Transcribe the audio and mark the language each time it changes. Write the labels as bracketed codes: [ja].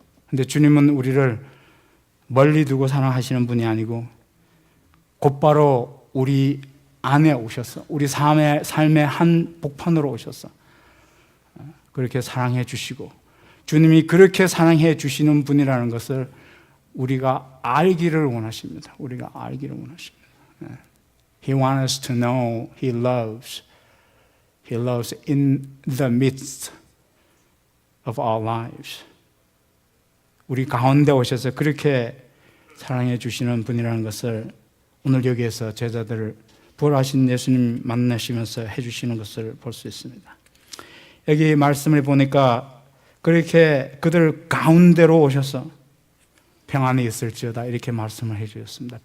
[ko] 근데 주님은 우리를 멀리 두고 사랑하시는 분이 아니고 곧바로 우리 안에 오셔서 우리 삶의 한 복판으로 오셔서 그렇게 사랑해 주시고 주님이 그렇게 사랑해 주시는 분이라는 것을 우리가 알기를 원하십니다. 우리가 알기를 원하십니다. [en] He wants us to know He loves. He loves in the midst of our lives. [ko] 우리 가운데 오셔서 그렇게 사랑해 주시는 분이라는 것을 오늘 여기에서 제자들을 부활하신 예수님 만나시면서 해주시는 것을 볼 수 있습니다. 여기 말씀을 보니까 그렇게 그들 가운데로 오셔서 평안이 있을지어다 이렇게 말씀을 해주셨습니다.